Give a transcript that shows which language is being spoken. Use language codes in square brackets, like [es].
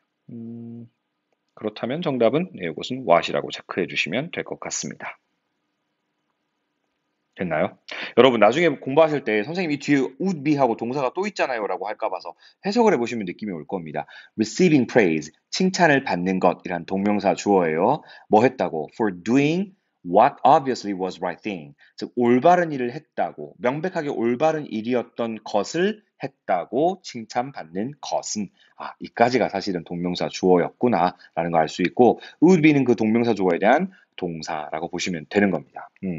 [ko] 음, 그렇다면 정답은 네, 이것은 what이라고 체크해 주시면 될 것 같습니다. 됐나요? 여러분 나중에 공부하실 때 선생님 이 뒤에 would be 하고 동사가 또 있잖아요 라고 할까 봐서 해석을 해보시면 느낌이 올 겁니다. [en] receiving praise, [ko] 칭찬을 받는 것이란 동명사 주어예요. 뭐 했다고? [en] for doing what obviously was right thing. [ko] 즉 올바른 일을 했다고, 명백하게 올바른 일이었던 것을 했다고 칭찬받는 것은 이까지가 사실은 동명사 주어였구나 라는 걸 알 수 있고 would be는 그 동명사 주어에 대한 동사라고 보시면 되는 겁니다.